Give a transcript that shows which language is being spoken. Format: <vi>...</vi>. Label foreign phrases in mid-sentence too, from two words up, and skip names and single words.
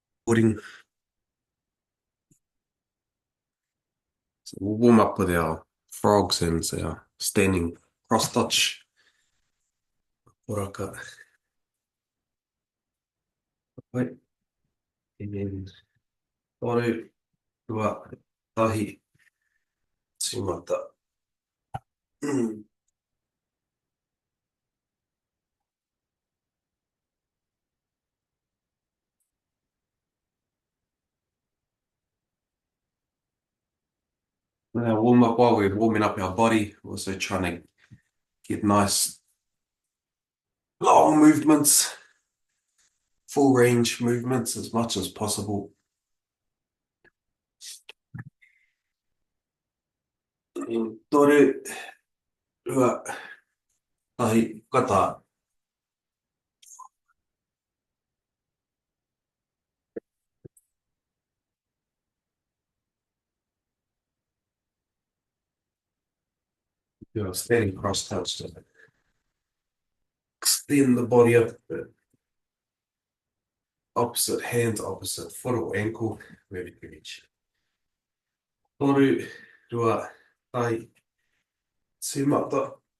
<en>footing. So we'll warm up with our frogs and our standing cross touch. Poraka. Right. And then</en> <mi>toru, rua, tahi, tīmata.</mi> <en>Now warm up while we're warming up our body, also trying to get nice long movements, full range movements as much as possible.</en> <mi>And toru, rua, tahi, kata.</mi> <en>Standing cross touch to extend the body up a bit. Opposite hand, opposite foot or ankle, wherever you reach.</en> <mi>Toru, rua, tahi, tīmata.</mi>